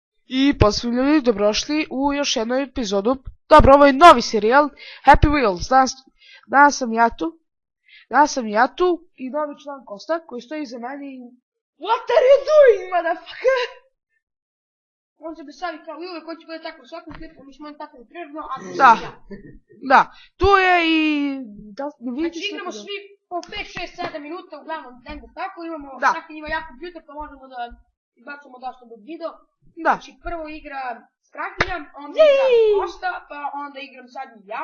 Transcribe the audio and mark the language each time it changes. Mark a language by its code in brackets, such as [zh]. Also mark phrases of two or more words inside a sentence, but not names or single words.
[sr] I pozdrav ljudi, dobrošli u još jednu epizodu. Dobro, ovo je novi serijal Happy Wheels. Danas sam ja tu i novi član Kosta koji stoji iza mene i... [en] What are you doing, motherfucker? [sr] On se besavi kao i uvek, hoće bude tako u svakom klipu, mi ćemo on tako prirodno, a Da, tu je i... Znači igramo svi po 5, 6, 7 minuta, uglavnom negdje tako, imamo svaki ima jak kompjuter pa možemo da izbacamo dosta do video. Znači prvo igra Strahinja, onda igra Kosta, pa onda igram zadnji ja.